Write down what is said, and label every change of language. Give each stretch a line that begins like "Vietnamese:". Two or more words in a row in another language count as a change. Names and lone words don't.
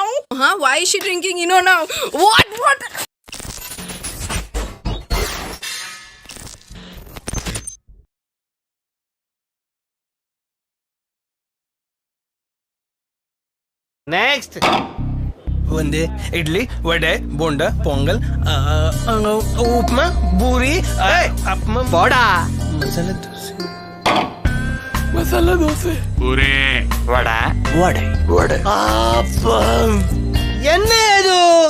English: Why is she drinking Eno now? What? Next.
Kannada: ಒಂದೇ ಇಡ್ಲಿ ವಡೆ ಬೋಂಡ ಪೊಂಗಲ್ ಉಪ್ಮಾ ಬೂರಿ ವಡಾ ಮಸಾಲ ದೋಸೆ ಪೂರಿ ವಡೆ ಎಣ್ಣೆ ಅದು